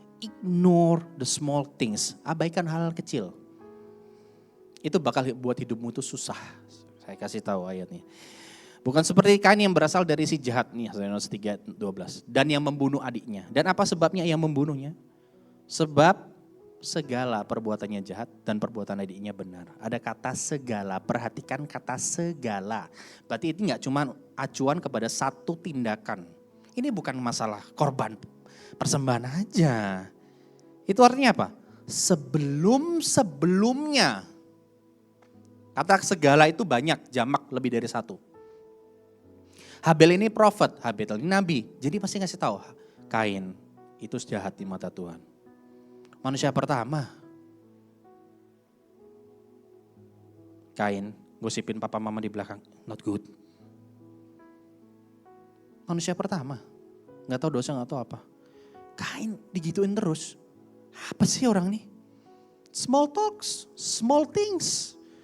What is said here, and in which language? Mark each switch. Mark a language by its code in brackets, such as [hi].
[en] Ignore the small things. [id] Abaikan hal kecil. Itu bakal buat hidupmu itu susah. Saya kasih tahu ayatnya. Bukan seperti Kain yang berasal dari si jahat nih, Yohanes 3:12. Dan yang membunuh adiknya. Dan apa sebabnya ia membunuhnya? Sebab segala perbuatannya jahat dan perbuatan adiknya benar. Ada kata segala, perhatikan kata segala. Berarti itu gak cuma acuan kepada satu tindakan. Ini bukan masalah korban persembahan aja. Itu artinya apa? Sebelum-sebelumnya. Kata segala itu banyak, jamak lebih dari satu. Habel ini prophet, Habel ini nabi. Jadi pasti ngasih tahu, Kain itu jahat di mata Tuhan. Manusia pertama. Kain gosipin papa mama di belakang, [en] not good. [id] Manusia pertama, nggak tahu dosa, nggak tahu apa. Kain digituin terus. Apa sih orang nih? [en] Small talks, small things.